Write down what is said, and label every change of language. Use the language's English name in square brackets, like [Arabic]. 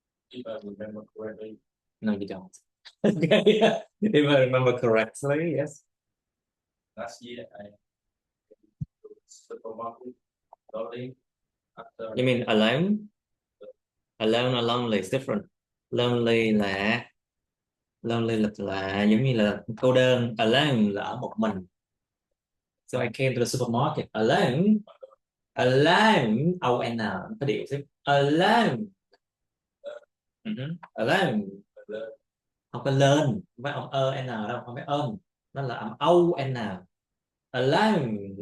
[English] If I remember correctly. No, you don't. Okay. If I remember correctly, yes. Last year, I supermarket lonely. You mean alone? Alone or lonely is different. [Vietnamese] Lonely là giống như là cô đơn. Alone là ở một mình. [English] So I came to the supermarket alone. Alone. O-N. [Vietnamese] Có điệu chứ. [English] Alone. [Vietnamese] Alone. Không có lên. Không phải âm ơ n đâu. Không phải ôm. Nó là âm O-N. Alone.